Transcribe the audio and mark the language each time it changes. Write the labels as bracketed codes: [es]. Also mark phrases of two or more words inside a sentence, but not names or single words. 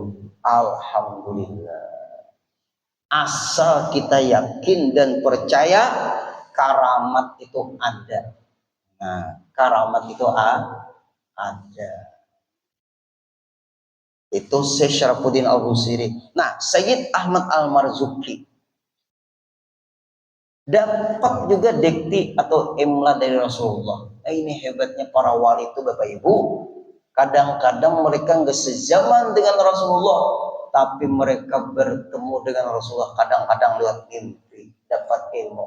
[id] Alhamdulillah. Asal kita yakin dan percaya karamat itu ada. Nah karamat itu ada. Itu Syekh Syarafuddin Al-Busiri. Nah, Sayyid Ahmad Al-Marzuki dapat juga dikti atau imla dari Rasulullah. Nah, ini hebatnya para wali itu Bapak Ibu. Kadang-kadang mereka nggak sezaman dengan Rasulullah, tapi mereka bertemu dengan Rasulullah kadang-kadang lewat mimpi, dapat ilmu.